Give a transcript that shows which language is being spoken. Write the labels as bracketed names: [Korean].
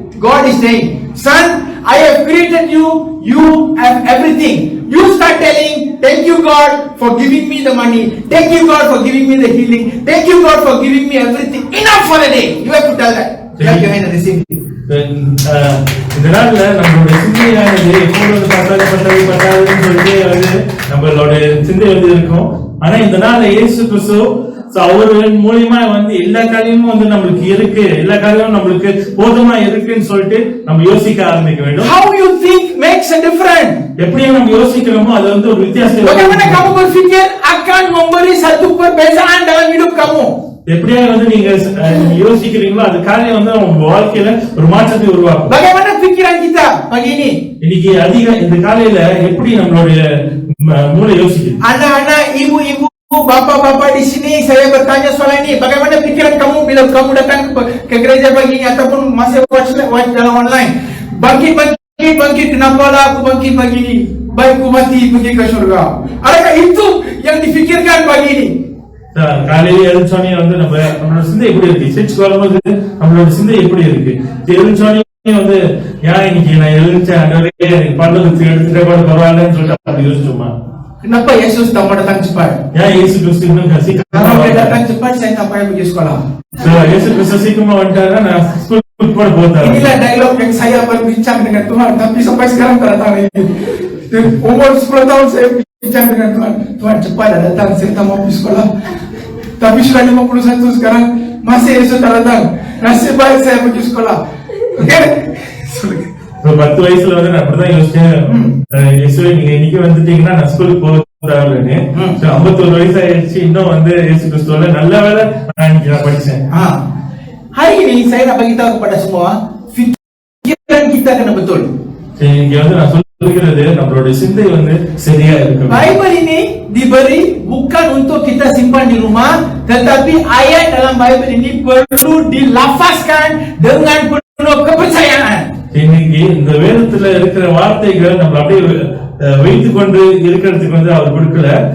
[English] God is saying, son, I have created you. You have everything. You start telling, thank you God for giving me the money. Thank you God for giving me the healing. Thank you God for giving me everything. Enough for a day. You have to tell that. Clap your hand and receive it. [Tamil] இந்த நாள்ல நம்மளுடைய சிந்தையானது எப்போது பத்தாதுன்னு சொல்லிட்டு வந்து நம்மளோட சிந்தை வந்து இருக்கும். ஆனா இந்த நாள்ல இயேசு கிறிஸ்து அவர்கள் மூலியமா வந்து எல்லா காரியமும் வந்து நம்மளுக்கு இருக்கு, எல்லா காரியமும் நம்மளுக்கு போதுமா இருக்குன்னு சொல்லிட்டு நம்ம யோசிக்க ஆரம்பிக்க வேண்டும். [English] How you think makes a difference. [Tamil] எப்படியா நம்ம யோசிக்கிறோமோ அது வந்து ஒரு வித்தியாசத்தை. [Malay] Bagaimana kamu berpikir akan memberi satu perbezaan dalam hidup kamu? [Tamil] எப்படியா வந்து நீங்க யோசிக்கிறீங்களோ அது காரியம் வந்து உங்க வாழ்க்கையில ஒரு மாற்றத்தை உருவாக்கும். [Malay] Bagaimana pikiran kita pagi ini? [Tamil] இன்னைக்கு இந்த காலையில எப்படி நம்மளுடைய மூளை யோசிக்குது? [Malay] Anak-anak, ibu-ibu, bapak-bapak di sini, saya bertanya soal ini. Bagaimana pikiran kamu bila kamu datang ke gereja pagi ini ataupun masih watch dalam online? Bangkit, kenapa lah aku bangkit pagi ini? Baik ku mati pergi ke surga. Adakah itu yang difikirkan pagi ini? [Tamil] காலையில எழுந்தோனே வந்து நம்மளோட சிந்தை எப்படி இருக்கு? சர்ச்சுக்கு வரும்போது நம்மளோட சிந்தை எப்படி இருக்கு? எழுந்தோனே வந்து ஏன் இன்னைக்கு நான் எழுந்தேன் பல்லத்துக்கு எடுத்துட்டே கூட பரவாயில்லன்னு சொல்லிட்டு அப்படி யோசிச்சோமா? [Malay] Kenapa Yesus tak mau datang cepat? [Tamil] ஏன் இயேசு கிறிஸ்து இன்னும் [Malay] Kalau dia datang cepat, saya tak payah pergi sekolah. [Tamil] இயேசு கிறிஸ்து சீக்கிரமா வந்துட்டாருன்னா நான் ஸ்கூலுக்கு கூட போறேன். [Malay] Inilah dialog yang saya berbincang dengan Tuhan, tapi sampai sekarang tak datang lagi. Umur 10 tahun saya bincang dengan Tuhan. Tuhan cepat dah datang, saya tak mau pergi sekolah. Tapi sudah 51 sekarang masih Yesus tak datang. Nasib baik saya pergi sekolah. [English] Okay? [Tamil] 10 வயசுல வந்து நான் அப்படிதான் யோசிச்சேன். இயேசுவே நீங்க இன்னைக்கு வந்துட்டீங்கன்னா நான் ஸ்கூலுக்கு போறேன்னு. 51 வயசு ஆயிடுச்சு, இன்னும் வந்து இயேசு கிறிஸ்துவோட நல்ல வேலை நான் படிச்சேன். [Malay] Hari ini saya nak bagi tahu kepada semua, fikiran kita kena betul. [Tamil] இங்க வந்து நான் சொல்லுகிறது நம்மளுடைய சிந்தை வந்து சரியா இருக்கு. [Malay] Bible ini diberi bukan untuk kita simpan di rumah, tetapi ayat dalam Bible ini perlu dilafazkan dengan penuh kepercayaan. [Tamil] இன்னைக்கு இந்த வேதத்துல இருக்கிற வார்த்தைகள் நம்ம அப்படியே வைத்துக் கொண்டு இருக்கிறதுக்கு வந்து அவர் கொடுக்கல.